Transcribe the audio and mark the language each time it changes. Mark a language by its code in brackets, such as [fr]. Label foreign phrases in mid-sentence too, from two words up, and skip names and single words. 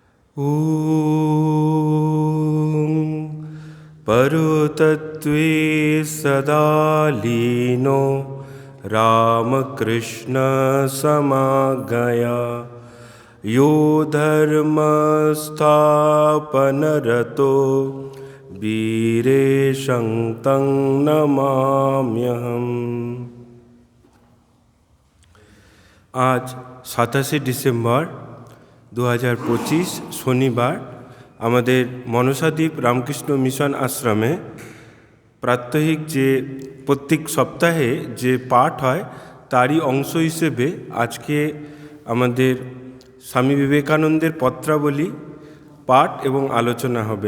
[sa] ॐ परतत्त्वे सदा लीनो रामकृष्णसमागया यो धर्मस्थापनरतो वीरेशं तं नमाम्यहम्। [bn] आज 27 ডিসেম্বর 2025 শনিবার আমাদের মনসাদ্বীপ রামকৃষ্ণ মিশন আশ্রমে প্রাত্যহিক যে প্রত্যেক সপ্তাহে যে পাঠ হয় তারই অংশ হিসেবে আজকে আমাদের স্বামী বিবেকানন্দের পত্রাবলী পাঠ এবং আলোচনা হবে।